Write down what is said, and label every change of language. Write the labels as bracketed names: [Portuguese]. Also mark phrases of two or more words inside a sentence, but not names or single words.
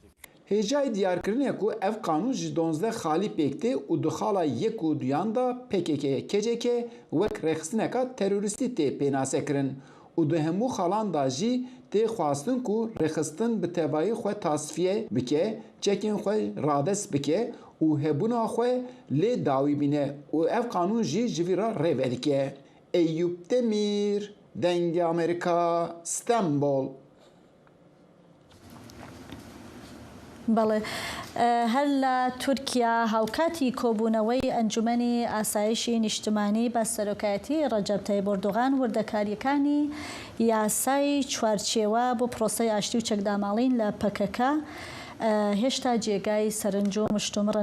[Kurdish] Hêjayê diyarkirinê ku ev kanûn ji 12 xalî pêktê û di xala yek û duyan da PKK'ye keceke wek rêxistineka terorîstî tê pênasekirin û di hemû xalan da jî tê xwastin ku rêxistin bi tevahî xwe tasfiye bike, çekên xwe radest bike û hebûna xwe lê dawî bîne û ev kanûn jî ji vî re rê vedike. Eyüp Demir, Dengê Amerîka, İstanbul. [Central Kurdish] بەڵێ هەر لە تورکیا هاوکاتی کۆبوونەوەی ئەنجومەنی ئاسایشی نیشتمانی بە سەرۆکایەتی ڕەجەب تایب ئەردۆغان وردەکاریەکانی یاسای چوارچێوە بۆ پرۆسەی ئاشتی و چەکداماڵین لە PKK هێشتا جێگای سەرنج و مشتومڕن.